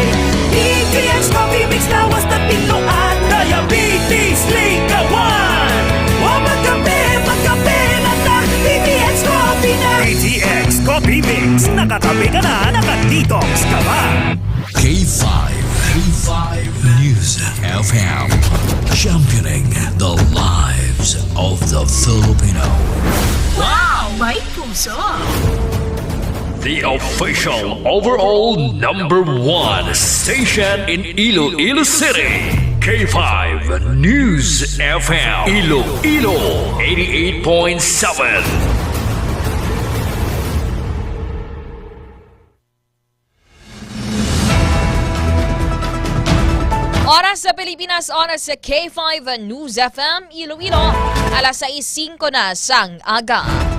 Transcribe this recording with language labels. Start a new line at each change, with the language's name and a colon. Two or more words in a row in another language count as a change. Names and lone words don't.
Hiligaynon: DTX Coffee Mix lawas na pinuan, diabetes ligawan. O magkape na ta, DTX Coffee na. DTX Coffee Mix, nakatabi ka na, nakadetox ka ba?
English: K5 News FM, championing the lives of the Filipino.
Hiligaynon: Wow! May puso!
English: The official overall #1 station in Iloilo City. K5 News FM, Iloilo 88.7.
Hiligaynon: Oras sa Pilipinas, oras sa K5 News FM, Iloilo, alas 6:05 na sang aga.